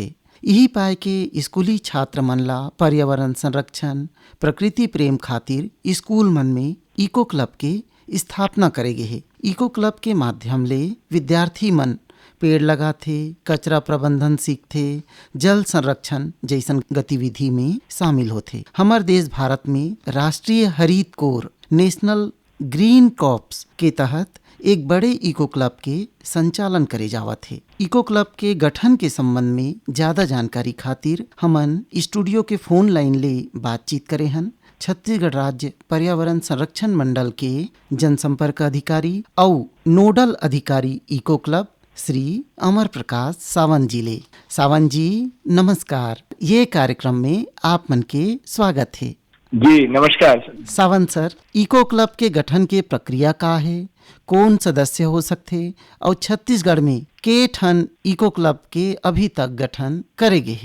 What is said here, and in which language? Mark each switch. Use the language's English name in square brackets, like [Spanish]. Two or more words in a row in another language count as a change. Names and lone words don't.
[Chhattisgarhi] यही पाए के स्कूली छात्र मन ला पर्यावरण संरक्षण, प्रकृति प्रेम खातिर स्कूल मन में [English] eco club [Chhattisgarhi] के स्थापना करे गे हे। [English] eco club [Chhattisgarhi] के माध्यम ले विद्यार्थी मन पेड़ लगाथे, कचरा प्रबंधन सीखथे, जल संरक्षण जैसन गतिविधि में शामिल होथे। हमार देश भारत में राष्ट्रीय हरित कोर [English] National Green Corps [Chhattisgarhi] के तहत एक बड़े [English] eco club [Chhattisgarhi] के संचालन करे जावत है। [English] eco club [Chhattisgarhi] के गठन के संबंध में ज्यादा जानकारी खातिर हमन स्टूडियो के [English] phone line [Chhattisgarhi] ले बातचीत करे हन छत्तीसगढ़ राज्य पर्यावरण संरक्षण मंडल के जनसंपर्क अधिकारी और नोडल अधिकारी [English] eco club [Chhattisgarhi] श्री अमर प्रकाश सावंत जी ले। सावंत जी नमस्कार, ये कार्यक्रम में आप मन के स्वागत है। जी नमस्कार। सावंत सर, [English] eco club [Chhattisgarhi] के गठन के प्रक्रिया का है, कौन सदस्य हो सकते और छत्तीसगढ़ में के ठन [English] eco club [Chhattisgarhi] के अभी तक गठन करेगे है?